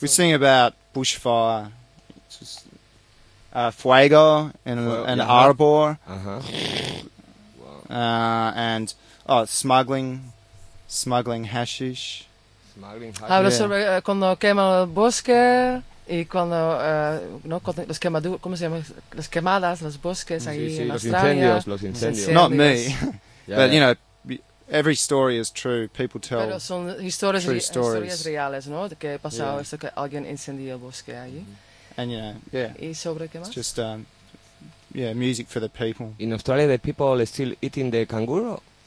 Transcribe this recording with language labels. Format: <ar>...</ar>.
<en>We sing about bushfire, fuego and arbor, and smuggling hashish.</en> <es>Habla sobre cuando quema el bosque y cuando no cuando los quemaduras, ¿cómo se llama? Las quemadas, los bosques ahí en Australia. Los incendios.</es> <en>Not me, but you know, every story is true. People tell.</en> <es>Pero son historias,</es> <en>true stories.</en> <es>Historias reales, ¿no? De que pasó esto que alguien incendió el bosque allí.</es> <en>And you know,</en> <es>¿Y sobre qué más?</es> <en>Just music for the people. In Australia, the people are still eating the kangaroo.</en>